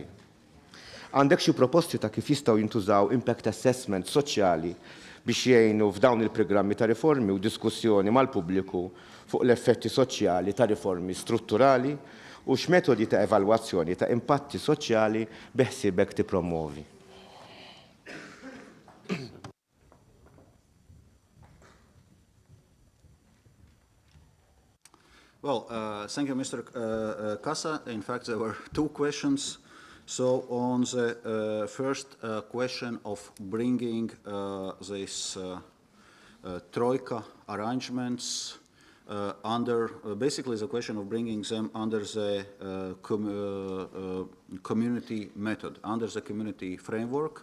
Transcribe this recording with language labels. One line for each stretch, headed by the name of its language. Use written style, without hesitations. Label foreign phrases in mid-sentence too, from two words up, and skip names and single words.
Maltese: Għandek xi proposti ta' kif jistgħu jintużaw
English: impact assessment
Maltese: soċjali biex jgħinu f'dawn il-programmi ta' riformi u diskussjoni mal-pubbliku fuq l-effetti soċjali ta' riformi strutturali u x'metodi ta' evalwazzjoni ta' impatti soċjali beħsiebek tippromovi.
English: Well, thank you, Mr. Casa. In fact, there were two questions. So on the first question of bringing this Troika arrangements under, basically the question of bringing them under the community method, under the community framework.